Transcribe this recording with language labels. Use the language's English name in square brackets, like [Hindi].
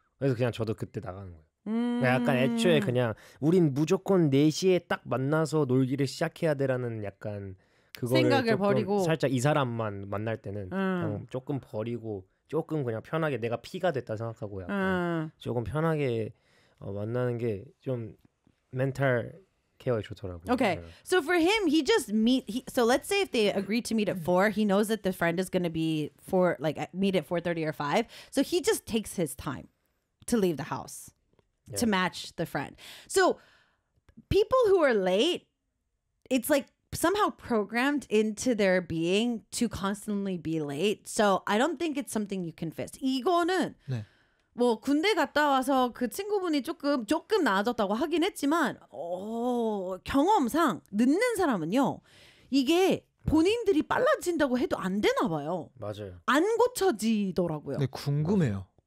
[Korean] 그래서 그냥 저도 그때 나가는 거예요. 그러니까 약간 애초에 그냥 우린 무조건 4시에 딱 만나서 놀기를 시작해야 되라는 약간 그거를 생각을 버리고 살짝 이 사람만 만날 때는 그냥 조금 버리고 조금 그냥 편하게 내가 피가 됐다 생각하고 약간 조금 편하게 만나는 게 좀 멘탈 [English] Okay, so for him, he just meet. So let's say if they agree to meet at 4, he knows that the friend is going to be for like meet at 4:30 or 5. So he just takes his time to leave the house to match the friend. So people who are late, it's like somehow programmed into their being to constantly be late. So I don't think it's something you can fix. [Korean] 이거는 네. 뭐 군대 갔다 와서 그 친구분이 조금 나아졌다고 하긴 했지만 경험상 늦는 사람은요 이게 본인들이 빨라진다고 해도 안 되나 봐요. 맞아요. 안 고쳐지더라고요. 네 궁금해요.